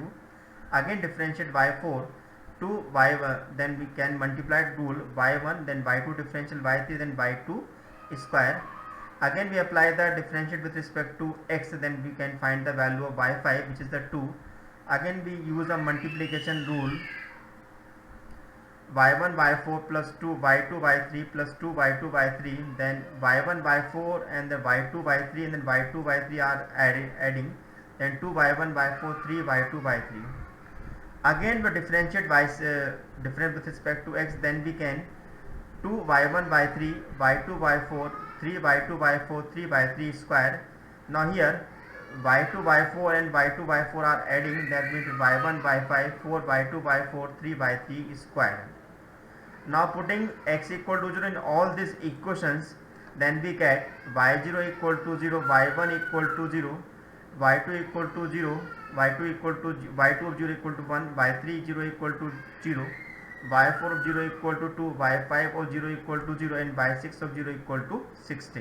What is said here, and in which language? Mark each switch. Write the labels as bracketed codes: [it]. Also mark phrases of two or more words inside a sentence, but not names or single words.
[en] Again differentiate y4 2 y1, then we can multiply rule y1 then y2 differential y3 then y2 square Again we apply the differentiate with respect to x, then we can find the value of y5, which is the 2. Again we use a multiplication rule, y1 y4 plus 2 y2 y3 plus 2 y2 y3, then y1 y4 and then y2 y3 and then y2 y3 are adding, then 2 y1 y4 3 y2 y3. Again we differentiate different with respect to x, then we can 2 y1 y3 y2 y4 3 y2 y4 3 y3 square. Now here y2 y4 and y2 y4 are adding, that means y1 y5 4 y2 y4 3 y3 square. Now putting x equal to 0 in all these equations, then we get y0 equal to 0, y1 equal to 0, y2 equal to 0, y2 equal to y2 of 0 equal to 1, y3 0 equal to 0, y4 of 0 equal to 2, y5 of 0 equal to 0, and y6 of 0 equal to 16.